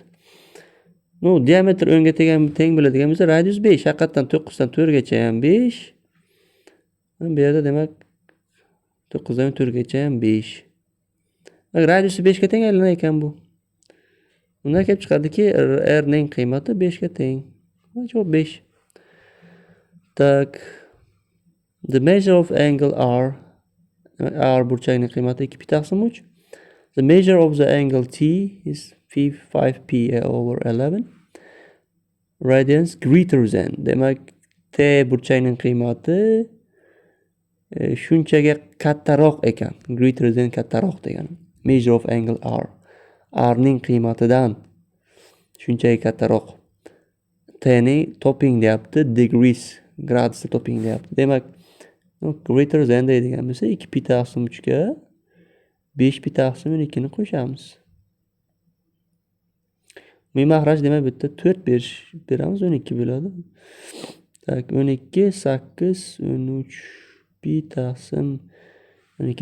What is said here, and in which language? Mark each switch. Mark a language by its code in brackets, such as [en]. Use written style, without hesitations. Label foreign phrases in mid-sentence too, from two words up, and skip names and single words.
[uz] Diametr 10 ga teng bo'ladigan bo'lsa, radius 5. Haqiqatan 9 dan 4 gacha ham 5. Bu yerda demak 9 dan 4 gacha ham 5. Radiusi 5 ga teng aylanar ekan bu. Bundan kelib chiqadiki, r ning qiymati 5 ga teng. Javob 5. [en] The measure of angle r [uz] burchakning qiymati 2 pi taqsim 3. [en] The measure of the angle t is 5pi over 11 radians greater than. [uz] Demak, t burchakning qiymati shunchaga kattaroq ekan. [en] Greater than [uz] kattaroq degani. [en] Measure of angle r. [uz] R ning qiymatidan shunchaga kattaroq. T ni toping deyapti, degrees, gradusda toping deyapti. Demak, [en] greater than [uz] deydigan bo'lsa 2 pi taqsim 3 ga 5 pi taqsim 2 ni qo'shamiz. Mahraj demak bu yerda 4 beramiz, 12 bo'ladi. 12, 8, 13 pi taqsim 12.